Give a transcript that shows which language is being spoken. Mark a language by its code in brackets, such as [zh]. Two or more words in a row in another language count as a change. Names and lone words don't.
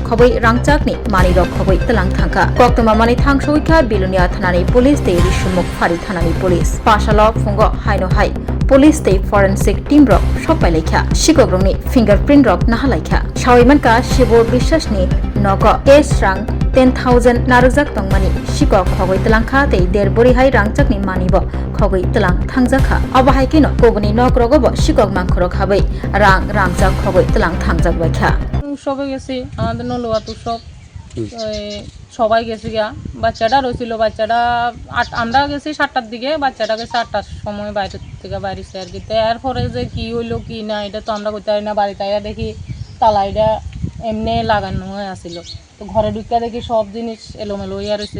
[trp] Khoboi Rangchak Ni Mani Rok Khoboi Telang Thangka Koktuma Mani Thangsoika Bilonia Thanani Police Tei Rishumuk Phari Thanani Police Pasalo Fungo Haino Hai Police Tei Forensic Team Rock Shopai Lekha Shikogrongni Fingerprint Rock Nahalaikha Shawaimanka Shibo Bishasni Nogo Cash Rang 10,000 Narujak Tongmani Shikok Khogoi Telangkha Tei Derbori Hai Rangchakni Manibo Khogoi Telang Thangjakha Abahaikino Koguni Nokrogobo Shikok Mankhorok Habai Rang Rangjak Khogoi Telang Thangjak Baikha [bn] সবে গেছি আমাদের নলুয়া তো সব সবাই গেছি গা বাচ্চাটা রয়েছিল বাচ্চাটা আমরা গেছি 7টার দিকে বাচ্চাটা গেছে 8টার সময় বাইরে থেকে বাইরেছে আর কি এরপরে যে কি হইলো কি না এটা তো আমরা করতে পারি না বাড়িতে আইয়া দেখি তালাইটা এমনি লাগানো হয়ে আসিল তো ঘরে ঢুকে দেখি সব জিনিস এলোমেলো হইয়া রয়েছে